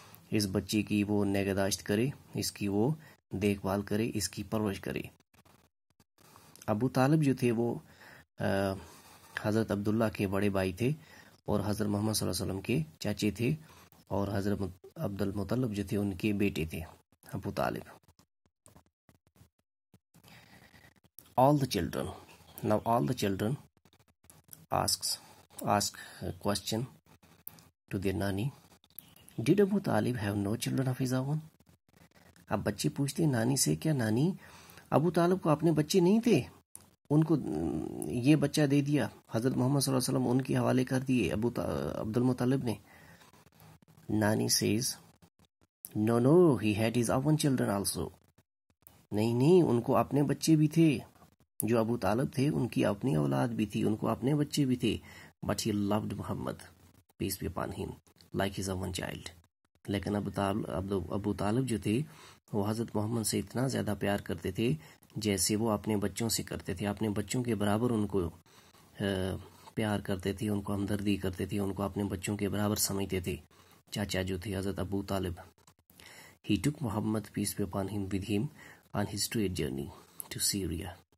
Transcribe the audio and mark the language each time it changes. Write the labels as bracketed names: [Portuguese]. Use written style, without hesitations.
[Urdu] اس بچے کی وہ نگہداشت کرے، اس کی وہ دیکھ بھال کرے، اس کی پرورش کرے. ابو طالب جو تھے وہ حضرت عبداللہ کے بڑے بھائی تھے اور حضرت محمد صلی اللہ علیہ وسلم کے چاچے تھے، اور حضرت عبد المطلب جو تھے ان کے بیٹے تھے ابو طالب. [English] All the children ask a question to their nani. Did Abu Talib have no children of his own? [Urdu] اب بچے پوچھتے نانی سے، کیا نانی ابو طالب کو اپنے بچے نہیں تھے؟ ان کو یہ بچہ دے دیا، حضرت محمد صلی اللہ علیہ وسلم ان کے حوالے کر دیے عبد المطلب نے. [English] نانی says no, he had his own children also. [Urdu] نہیں، ان کو اپنے بچے بھی تھے. جو ابو طالب تھے ان کی اپنی اولاد بھی تھی، ان کو اپنے بچے بھی تھے. [English] but he loved Muhammad, peace be upon him, like his own child. [Urdu] لیکن ابو طالب جو تھے وہ حضرت محمد سے اتنا زیادہ پیار کرتے تھے جیسے وہ اپنے بچوں سے کرتے تھے. اپنے بچوں کے برابر ان کو پیار کرتے تھے، ان کو ہمدردی کرتے تھے، ان کو اپنے بچوں کے برابر سمجھتے تھے. چاچا جو تھے حضرت ابو طالب. [English] He took Muhammad, peace be upon him, with him on his trade journey to Syria.